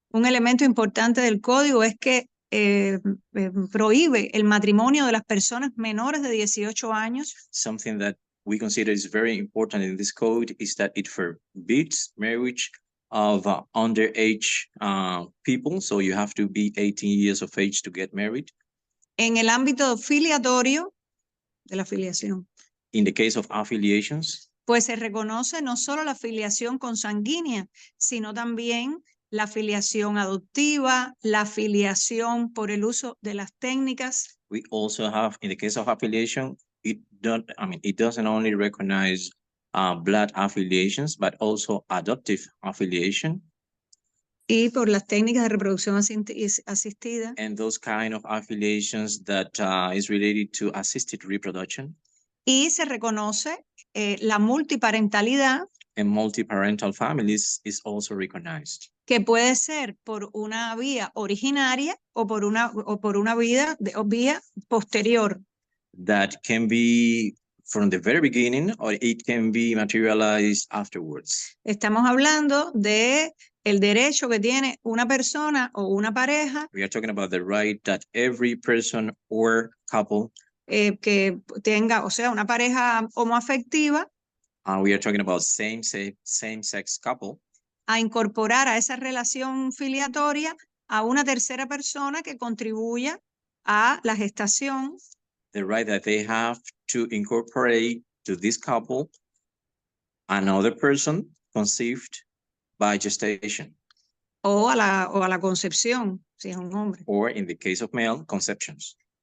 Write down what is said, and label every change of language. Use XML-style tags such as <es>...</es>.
<es>Un elemento importante del código es que prohíbe el matrimonio de las personas menores de 18 años.</es> <en>Something that we consider is very important in this code is that it forbids marriage of underage people. So you have to be 18 years of age to get married.</en> <es>En el ámbito filiatorio de la filiación,</es> <en>In the case of affiliations,</en> <es>pues se reconoce no solo la filiación consanguínea, sino también la filiación adoptiva, la filiación por el uso de las técnicas.</es> <en>we also have, in the case of affiliation, it doesn't only recognize blood affiliations, but also adoptive affiliation.</en> <es>Y por las técnicas de reproducción asistida.</es> <en>And those kind of affiliations that is related to assisted reproduction.</en> <es>Y se reconoce la multiparentalidad.</es> <en>And multi-parental families is also recognized.</en> <es>Que puede ser por una vía originaria o por una vía posterior.</es> <en>That can be from the very beginning or it can be materialized afterwards.</en> <es>Estamos hablando de el derecho que tiene una persona o una pareja.</es> <en>We are talking about the right that every person or couple</en> <es>que tenga, o sea, una pareja homoafectiva.</es> <en>We are talking about same-sex couple.</en> <es>A incorporar a esa relación filiatoria a una tercera persona que contribuya a la gestación.</es> <en>The right that they have to incorporate to this couple another person conceived by gestation.</en> <es>o a la concepción, si es un hombre.</es> <en>or in the case of male, conceptions.</en>